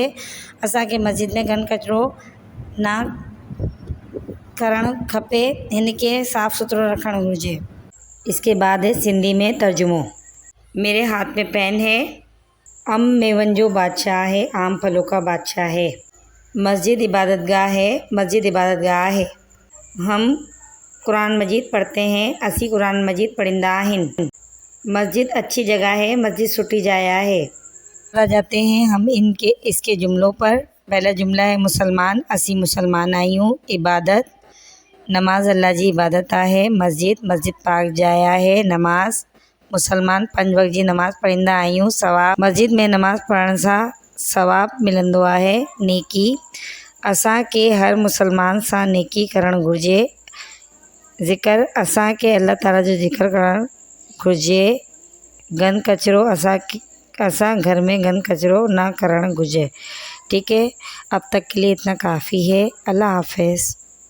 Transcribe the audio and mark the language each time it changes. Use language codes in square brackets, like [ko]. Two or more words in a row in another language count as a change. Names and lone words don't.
[sd] असांखे मस्जिद में गंद कचिरो न करणु खपे, हिन खे साफ़ सुथरो रखणु घुरिजे। [ur] اس کے بعد ہے سندھی میں ترجمو۔ میرے ہاتھ میں پین ہے, [sd] मेवन जो बादशाह [ur] ہے، آم پھلوں کا بادشاہ ہے. مسجد عبادت گاہ ہے، مسجد عبادت گاہ ہے. ہم قرآن مجید پڑھتے ہیں, [sd] असी कुरान मजीद पढ़िंदा आहिनि। [ur] مسجد اچھی جگہ ہے, [sd] मस्जिद सुठी जाया है। [ur] آ جاتے ہیں ہم اس کے جملوں پر. پہلا جملہ ہے مسلمان, [sd] असी मुसलमान आहियूं। इबादत, नमाज अल्लाह जी इबादत आहे। मस्जिद पाक जाया है। नमाज, मुसलमान 5 वक़्त जी नमाज़ पढ़ंदा आहियूं। सवाब, मस्जिद में नमाज़ पढ़ण सां सवाब मिलंदो आहे। नेकी, असांखे हर मुसलमान सां नेकी करणु घुरिजे। ज़िक्र, असांखे अल्लाह ताला जो ज़िक्र करणु घुरिजे। गंद कचिरो, असां घर में गंद कचिरो न करणु घुरिजे। [ur] ٹھیک ہے، اب تک کے لیے اتنا کافی ہے. اللہ حافظ.